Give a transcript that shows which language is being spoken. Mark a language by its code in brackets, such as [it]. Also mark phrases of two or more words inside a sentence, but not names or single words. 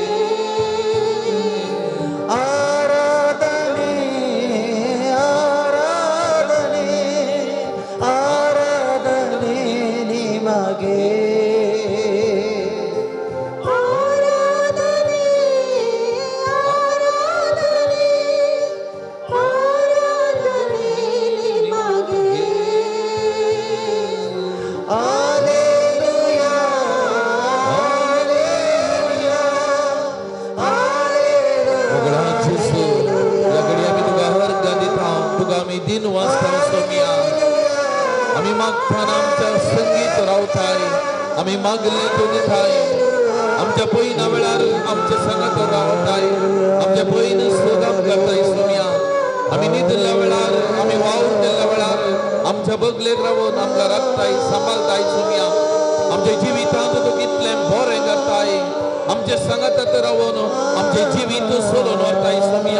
[kn] ಆರಾಧನೆ ಆರಾಧನೆ ಆರಾಧನೆ ನಿಮಗೆ. ಆರಾಧನೆ ಆರಾಧನೆ ಆರಾಧನೆ ನಿಮಗೆ. [la] Alleluia, Alleluia, [kok] Moga Yesus, lagadi ami tuga harga ditao, tuga ami din wasta somia. Ami magpan amcha संगीत रावताय, ami magle to ditay. Amcha poina वेळार amcha संगत रावताय, amcha poina सोगम करताय somia. Ami निदला वेळार, ami वावरला वेळार, amcha बगले रावून आमका राखताय, सांभाळताय somia. आमच्या जीवितांत तो कितले बरे करताय. आमच्या संगतात रावून आमचे जीवित सोडून वरताय सोमिया.